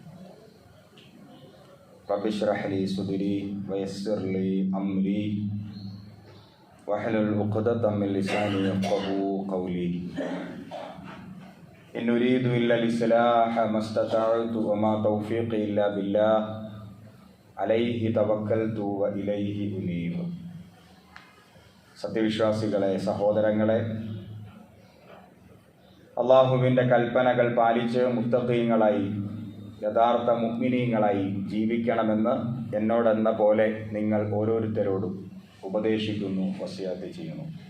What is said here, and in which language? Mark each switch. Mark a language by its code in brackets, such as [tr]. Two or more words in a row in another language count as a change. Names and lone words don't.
[ar] رب اشرح لي صدري ويسر لي أمري واحلل عقدة من لساني يفقهوا قولي. إن أريد إلا الإصلاح ما استطعت وما توفيقي إلا بالله عليه توكلت وإليه أنيب. [ml] സത്യവിശ്വാസികളെ, സഹോദരങ്ങളെ, അള്ളാഹുവിൻ്റെ കൽപ്പനകൾ പാലിച്ച് മുത്തഖീങ്ങളായി യഥാർത്ഥ മുഅ്മിനീങ്ങളായി ജീവിക്കണമെന്ന് എന്നോടെന്ന പോലെ നിങ്ങൾ ഓരോരുത്തരോടും ഉപദേശിക്കുന്നു, വസിയത്ത് ചെയ്യുന്നു.